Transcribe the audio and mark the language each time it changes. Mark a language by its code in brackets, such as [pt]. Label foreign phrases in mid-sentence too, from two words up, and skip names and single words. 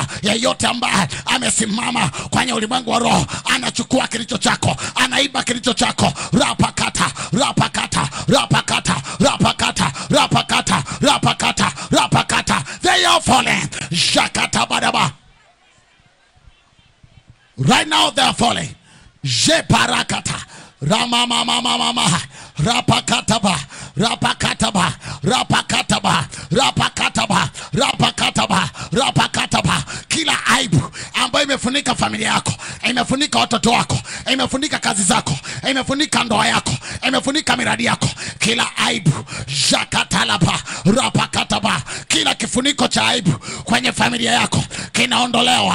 [sw] Yeyote ambaye amesimama kwenye ulimwengu wa roho, anachukua kilicho chako, anaiba kilicho chako, rapakata rapakata rapakata rapakata rapakata rapakata rapakata. [en] They are falling. Shakata badaba. Right now they are falling. Jeparakata ramamamamama rapakataba rapakataba rapakataba rapakataba rapakataba rapakataba. [sw] Kila aibu ambayo imefunika familia yako, imefunika watoto wako, imefunika kazi zako, imefunika ndoa yako, imefunika miradi yako, kila aibu jakatalapa rapakataba. Kila kifuniko cha aibu kwenye familia yako kinaondolewa.